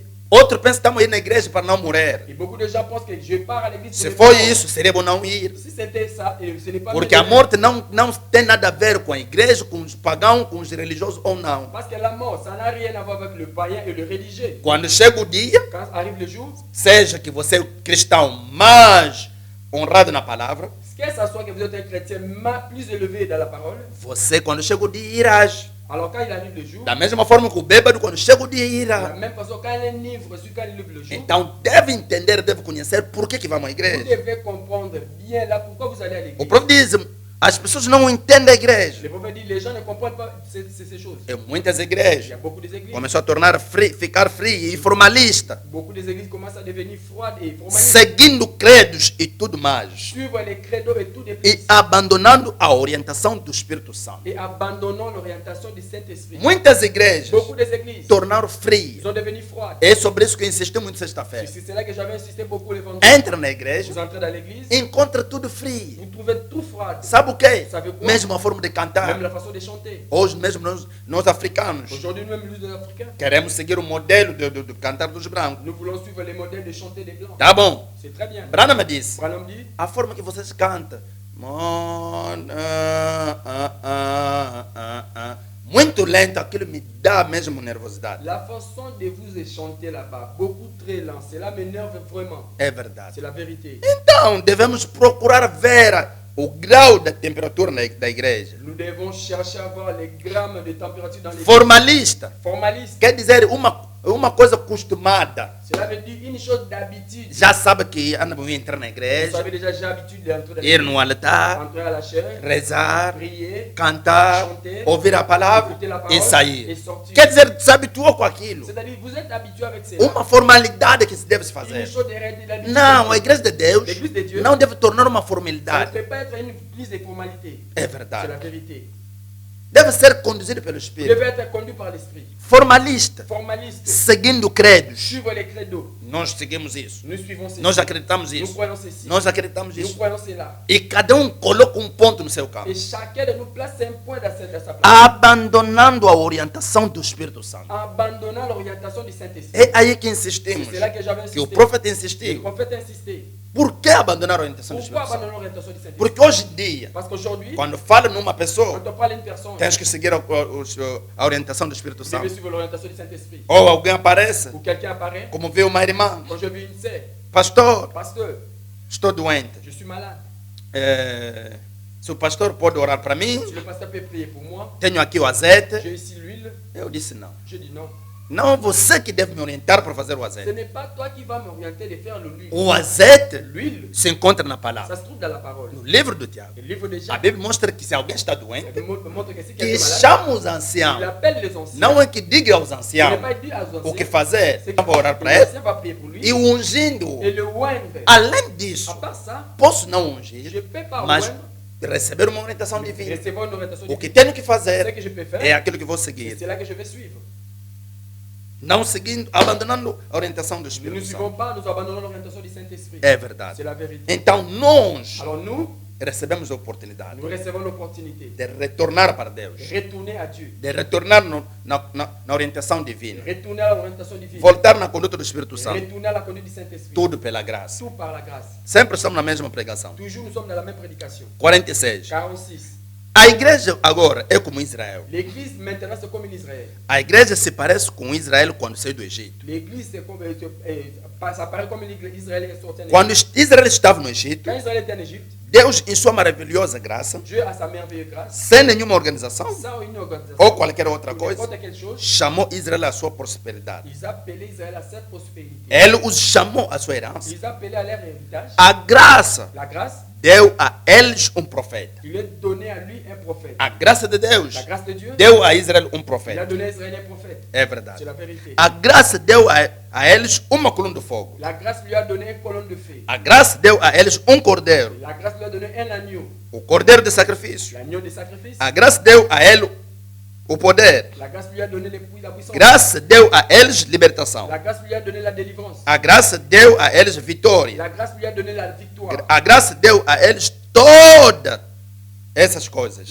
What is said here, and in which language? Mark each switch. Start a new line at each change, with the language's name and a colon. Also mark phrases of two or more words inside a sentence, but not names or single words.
Portuguese: Outros pensam que estamos a ir na igreja para não morrer.
French: Et beaucoup de gens pensent que je pars à l'église.
Portuguese: Se
French: pour
Portuguese: foi
French: ne pas
Portuguese: isso, seria bom não ir.
French: Si c'était ça, et ce n'est pas
Portuguese: Porque a
French: mieux de-
Portuguese: morte não tem nada a ver com a igreja, com os pagãos, com os religiosos ou não.
French: Parce que la mort, ça n'a rien à voir avec le païen et le religieux.
Portuguese: Quando chega o dia,
French: Quand arrive le jour,
Portuguese: seja que você é o cristão mais honrado na palavra,
French: que ça soit que vous êtes un chrétien plus élevé dans la parole,
Portuguese: você, quando chega o dia, irás.
French: alors quand il arrive le jour,
Portuguese: Da mesma forma que o bêbado, quando chega o dia,
French: de la
Portuguese: irá.
French: même façon, quand un livre, quand il lève le jour,
Portuguese: Então, deve entender, deve conhecer por que vamos à
French: vous
Portuguese: igreja.
French: devez comprendre bien là pourquoi vous allez à
Portuguese: O
French: l'église.
Portuguese: próprio diz, as pessoas não entendem a igreja.
French: Le prophète dit, les gens ne comprennent pas ces choses.
Portuguese: Em muitas
French: Il y a
Portuguese: igrejas,
French: beaucoup d'églises.
Portuguese: começou a tornar ficar frio e formalista,
French: Beaucoup des églises commencent à devenir froides et formalistes.
Portuguese: seguindo credos e tudo mais.
French: Suivre les credos et tout de
Portuguese: E
French: plus.
Portuguese: abandonando a orientação do Espírito Santo.
French: Et abandonnant l'orientation du Saint-Esprit.
Portuguese: Muitas igrejas
French: Beaucoup des églises
Portuguese: tornaram frias.
French: sont devenues froides.
Portuguese: É sobre isso que eu insisti muito sexta-feira.
French: C'est cela que j'avais insisté beaucoup le vendredi.
Portuguese: Entra na igreja,
French: Vous entrez dans l'église,
Portuguese: encontra tudo frio.
French: vous trouvez tout froid.
Portuguese: Sabe o quê?
French: Sabe quoi?
Portuguese: Mesmo a forma de
French: Même
Portuguese: cantar.
French: la façon de chanter.
Portuguese: Hoje mesmo nós africanos
French: Aujourd'hui, nous, même les Africains,
Portuguese: queremos seguir o modelo do cantar dos brancos.
French: nous voulons suivre les modèles de chanter des Blancs.
Portuguese: Tá bom.
French: C'est très bien.
Portuguese: Brana me disse,
French: Branham dit,
Portuguese: a forma que vocês cantam. Muito lento, aquilo me dá mesmo nervosidade.
French: la façon de vous chanter là-bas, beaucoup très lent, cela m'énerve vraiment.
Portuguese: É verdade.
French: C'est la vérité.
Portuguese: Então, devemos procurar ver o grau da temperatura da igreja.
French: Nous devons chercher à voir les grammes de température dans les
Portuguese: Formalista
French: formalistes.
Portuguese: quer dizer uma coisa acostumada.
French: Cela veut dire une chose d'habitude.
Portuguese: Já sabe que vou entrar na
French: Vous
Portuguese: igreja,
French: savez déjà, j'ai l'habitude d'entrer
Portuguese: ir no altar,
French: entrer à la chair,
Portuguese: rezar,
French: prier,
Portuguese: cantar,
French: chanter,
Portuguese: ouvir a palavra
French: écouter la parole
Portuguese: e sair.
French: et sortir.
Portuguese: Quer dizer, se habituou com aquilo.
French: C'est-à-dire, vous êtes habitué avec cela.
Portuguese: Uma formalidade que se deve se
French: Une
Portuguese: fazer.
French: chose d'habitude.
Portuguese: Não, a igreja de Deus
French: L'Église de Dieu,
Portuguese: não deve tornar uma
French: ça ne
Portuguese: formalidade.
French: peut pas être une plus de formalité.
Portuguese: É
French: C'est la
Portuguese: verdade.
French: vérité.
Portuguese: Deve ser conduzido pelo
French: Vous
Portuguese: Espírito.
French: devez être conduit par l'esprit.
Portuguese: Formalista,
French: Formaliste.
Portuguese: seguindo credos.
French: Suivre les credos.
Portuguese: Nós seguimos isso.
French: Nous suivons ceci.
Portuguese: Nós acreditamos
French: Nous
Portuguese: isso.
French: croyons ceci.
Portuguese: Nós acreditamos
French: Nous
Portuguese: isso.
French: croyons cela.
Portuguese: E cada um coloca um ponto no seu campo,
French: Et chacun de nous place un point dans sa place.
Portuguese: abandonando a orientação do Espírito Santo.
French: Abandonnant l'orientation du Saint-Esprit.
Portuguese: É aí que
French: C'est
Portuguese: insistimos,
French: cela que j'avais
Portuguese: que o
French: insisté.
Portuguese: profeta
French: Le
Portuguese: insistiu.
French: prophète a insisté.
Portuguese: Por que abandonar a orientação do
French: Pourquoi
Portuguese: Espírito Santo?
French: abandonner l'orientation du Saint-Esprit?
Portuguese: Porque hoje em dia,
French: Parce qu'aujourd'hui,
Portuguese: quando fala numa pessoa,
French: quand on parle à une personne,
Portuguese: tens que seguir a orientação do Espírito
French: vous devez
Portuguese: Santo.
French: suivre l'orientation du Saint-Esprit.
Portuguese: Ou alguém aparece,
French: Ou quelqu'un apparaît,
Portuguese: como viu uma irmã,
French: quand je vis une sœur,
Portuguese: pastor,
French: pasteur,
Portuguese: estou doente.
French: je suis malade.
Portuguese: Se o pastor pode orar para mim,
French: Si le pasteur peut prier pour moi,
Portuguese: tenho aqui o azeite.
French: j'ai ici l'huile,
Portuguese: Eu disse não.
French: je dis non.
Portuguese: Não você que deve me orientar para fazer o
French: Ce
Portuguese: azeite.
French: n'est pas toi qui vas m'orienter de faire l'huile.
Portuguese: O azeite
French: L'huile,
Portuguese: se encontra na
French: ça
Portuguese: palavra.
French: se trouve dans la parole.
Portuguese: No livro do Tiago,
French: Le livre de
Portuguese: a
French: Jacques,
Portuguese: Bíblia mostra que se alguém está doente,
French: ça montre que si
Portuguese: que
French: quelqu'un est malade,
Portuguese: chama os
French: il
Portuguese: anciãos.
French: appelle les anciens.
Portuguese: Não é que diga aos
French: Il n'est
Portuguese: anciãos
French: pas dit aux
Portuguese: o que
French: anciens.
Portuguese: fazer,
French: C'est que
Portuguese: para orar para
French: les
Portuguese: ele,
French: anciens vont prier pour lui
Portuguese: e o ungindo.
French: et le oindre.
Portuguese: Além disso,
French: À part ça,
Portuguese: posso não
French: je
Portuguese: ungir,
French: ne peux pas
Portuguese: mas
French: oindre,
Portuguese: receber uma orientação divina.
French: recevoir une orientation
Portuguese: O que
French: divine.
Portuguese: tenho que
French: Ce
Portuguese: fazer
French: que je peux faire,
Portuguese: é aquilo que vou
French: c'est
Portuguese: seguir.
French: là que je vais suivre.
Portuguese: Não seguindo, abandonando a orientação do
French: Nous ne
Portuguese: Espírito
French: suivons
Portuguese: Santo.
French: pas, nous abandonnons l'orientation du Saint-Esprit.
Portuguese: É verdade.
French: C'est la vérité.
Portuguese: Então nós
French: Alors nous,
Portuguese: recebemos a oportunidade
French: nous recevons l'opportunité
Portuguese: de retornar para Deus,
French: de retourner à Dieu,
Portuguese: de retornar na orientação divina,
French: retourner à l'orientation divine,
Portuguese: voltar na conduta do Espírito Santo,
French: retourner à la conduite du Saint-Esprit.
Portuguese: tudo pela graça.
French: Tout par la grâce.
Portuguese: Sempre estamos na mesma pregação.
French: Toujours nous sommes dans la même prédication.
Portuguese: 46.
French: 46.
Portuguese: A igreja agora é como Israel.
French: L'église maintenant c'est comme en Israël.
Portuguese: A igreja se parece com Israel quando saiu do Egito.
French: L'église c'est comme ça paraît comme Israël est sorti en Égypte.
Portuguese: Quando Israel estava no Egito,
French: Quand Israël était en Égypte,
Portuguese: Deus, em sua maravilhosa graça,
French: Dieu a sa merveilleuse grâce,
Portuguese: sem nenhuma organização
French: sans une organisation,
Portuguese: ou qualquer outra
French: ou
Portuguese: coisa,
French: n'importe quelle chose,
Portuguese: chamou Israel à sua prosperidade.
French: ils appelaient Israël à cette prospérité.
Portuguese: Ele os chamou à sua herança.
French: Ils appelaient à leur héritage
Portuguese: A graça
French: la grâce.
Portuguese: deu a eles profeta.
French: Il a donné à lui un prophète.
Portuguese: A graça de Deus
French: La grâce de Dieu,
Portuguese: deu a Israel
French: il a
Portuguese: profeta.
French: donné à Israël un prophète.
Portuguese: É
French: C'est
Portuguese: verdade.
French: la vérité.
Portuguese: A graça deu a eles uma coluna de fogo.
French: La grâce lui a donné une colonne de feu.
Portuguese: A graça deu a eles cordeiro.
French: La grâce lui a donné un agneau.
Portuguese: O cordeiro de sacrifício.
French: L'agneau de sacrifice.
Portuguese: A graça deu a ele o poder.
French: La grâce lui a donné la puissance.
Portuguese: Graça deu a eles libertação.
French: La grâce lui a donné la délivrance.
Portuguese: A graça deu a eles vitória.
French: La grâce lui a donné la victoire.
Portuguese: A graça deu a eles todas essas coisas.